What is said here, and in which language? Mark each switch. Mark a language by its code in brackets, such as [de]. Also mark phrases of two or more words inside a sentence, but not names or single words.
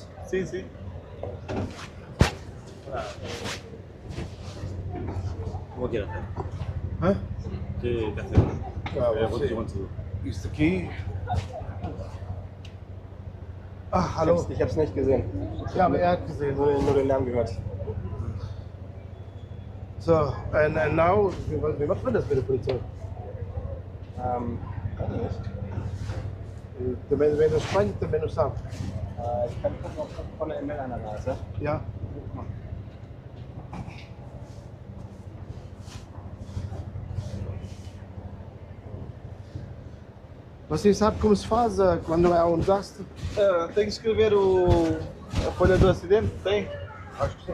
[pt] Sim, sim. Vou aqui até. Hã? Que café? Isto aqui. [de] Ah, hallo. Ich hab's nicht gesehen. Ja, aber er hat gesehen. Nur den Lärm gehört. [en] So, and now, [de] wie macht man das mit der Polizei? Kann ich nicht. [pt] Também vem da Espanha, também não sabe. [de] Ich kann gucken, ob von der E-Mail einer da ist, ja? Ja. [pt] Você sabe como se faz quando é um desastre? Tem que escrever a folha do acidente? Tem? Acho que sim.